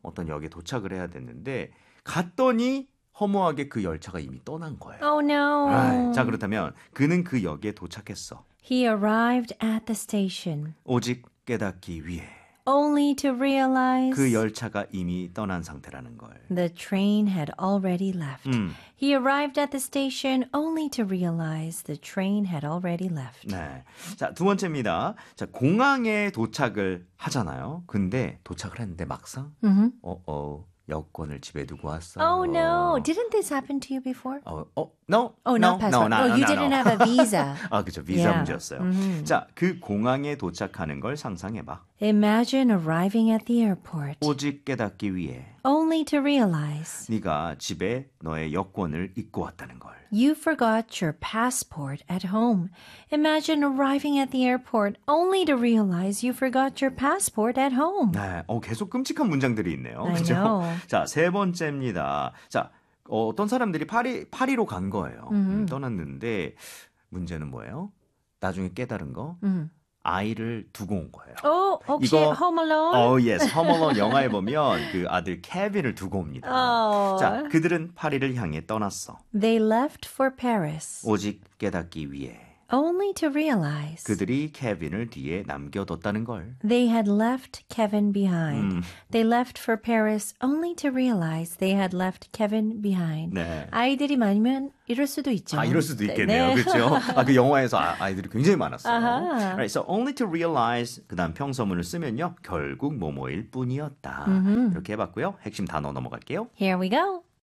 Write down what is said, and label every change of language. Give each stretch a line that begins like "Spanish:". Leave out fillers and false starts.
Korean: 어떤 역에 도착을 해야 되는데, 갔더니 허무하게 그 열차가 이미 떠난 거예요.
English: Oh Alright. 자, no.
Korean: 그렇다면, 그는 그 역에 도착했어.
English: He arrived at the station.
Korean: 오직 깨닫기 위해.
English: Only to
Korean: 그
English: realize
Korean: 열차가 이미 떠난 상태라는 걸.
English: the train had already left. He arrived at the station only to realize the train had already left.
Korean: 네. 자, 두 번째입니다. 자, 공항에 도착을 하잖아요. 근데 도착을 했는데 막상 여권을 집에 두고
English: Oh no,
Korean: 왔어.
English: didn't this happen to you before? No, Oh, not passport. Oh, you didn't no. have a visa.
Korean: 아, 그렇죠. 비자 문제였어요. 자, 그 공항에 도착하는 걸 상상해 봐.
English: Imagine arriving at the airport
Korean: 오직 깨닫기 위해
English: only to realize
Korean: 네가 집에 너의 여권을 입고 왔다는 걸.
English: you forgot your passport at home. Imagine arriving at the airport only to realize you forgot your passport at home.
Korean: 네, 계속 끔찍한 문장들이 있네요.
English: I
Korean: 그렇죠?
English: know.
Korean: 자, 세 번째입니다. 자, 어떤 사람들이 파리로 간 거예요. 떠났는데 문제는 뭐예요? 나중에 깨달은 거. 아이를 두고 온 거예요. Oh, 혹시 이거
English: Home Oh, Alone?
Korean: yes. Home Alone 영화에 보면 그 아들 케빈을 두고 옵니다.
English: Oh.
Korean: 자, 그들은 파리를 향해 떠났어.
English: They left for Paris.
Korean: 오직 깨닫기 위해.
English: only to realize
Korean: 그들이 케빈을 뒤에 남겨뒀다는 걸.
English: They had left Kevin behind. They left for Paris only to realize they had left Kevin behind.
Korean: 네. 아이들이 많으면 이럴 수도 있죠. 아, 이럴 수도 있겠네요. 네. 그렇죠? 아, 그 영화에서 아이들이 굉장히 많았어요. Uh-huh.
English: Right, so only to realize
Korean: 그다음 평서문을 쓰면요. 결국 뭐뭐일 뿐이었다. Mm-hmm. 이렇게 해봤고요. 핵심 단어 넘어갈게요.
English: Here we go.